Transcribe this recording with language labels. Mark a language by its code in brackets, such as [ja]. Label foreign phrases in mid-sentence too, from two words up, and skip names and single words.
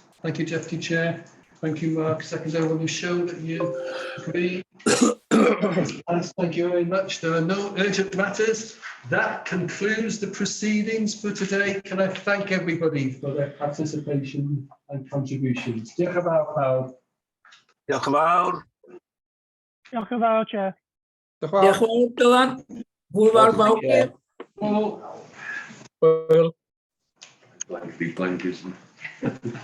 [en] Thank you, Deputy Chair. Thank you, Mark. Seconder, will you show that you agree? Thank you very much. There are no urgent matters. That concludes the proceedings for today. Can I thank everybody for their participation and contributions? [cy] Diolch yn fawr pawb. Diolch yn fawr. Diolch yn fawr, Chair. Diolch yn fawr, Dylan. Hwyl fawr mawr. [en] Well, Blank, blank, isn't it?